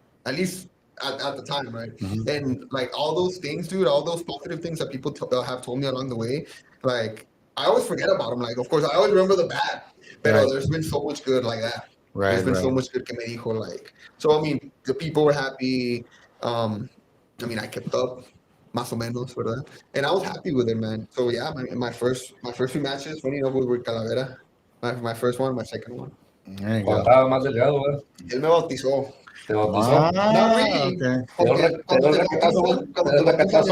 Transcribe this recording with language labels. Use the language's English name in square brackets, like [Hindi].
[English] At least at the time, right? And like all those things, dude, all those positive things that people have told me along the way, like I always forget about them. Like, of course, I always remember the bad, but there's been so much good like that. Right. There's been so much good [Spanish] que me dijo, [English] like. So I mean, the people were happy. I mean, I kept up, [Spanish] más o menos, ¿verdad? [English] And I was happy with it, man. So yeah, my first few matches, funny enough, with Calavera. My first one, my second one. There you go. [Spanish] Estaba más delgado, güey. Él me bautizó. Te bautizó. [English] Not really. Okay. [Spanish] Porque cuando te bautizas,